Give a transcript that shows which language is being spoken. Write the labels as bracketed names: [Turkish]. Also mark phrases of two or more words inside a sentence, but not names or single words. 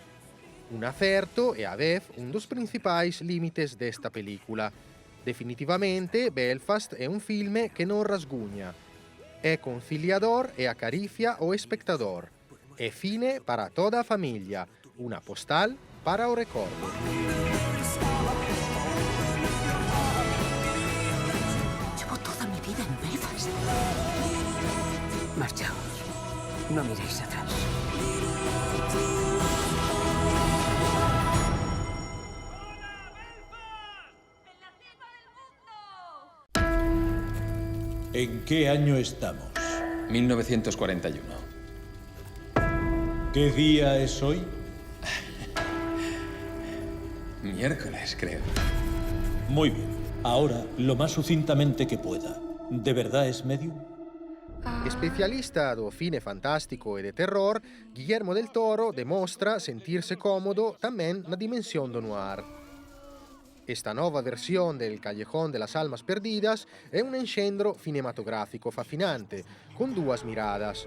[Galician] Un acerto e a vez un dos principais límites desta película. Definitivamente, Belfast é un filme que non rasguña. É conciliador e acaricia o espectador. É cine para toda a familia, unha postal para o recordo. [Spanish] Llevo toda mi vida en Belfast. Marchaos, no miréis atrás. ¿En qué año estamos? 1941. ¿Qué día es hoy? Miércoles, creo. Muy bien. Ahora, lo más sucintamente que pueda. ¿De verdad es medium? [Galician] Especialista do cine fantástico e de terror, Guillermo del Toro demostra sentirse cómodo tamén na dimensión do noir. Esta nova versión del Callejón de las Almas Perdidas è un enxendro cinematográfico fascinante, con dúas miradas.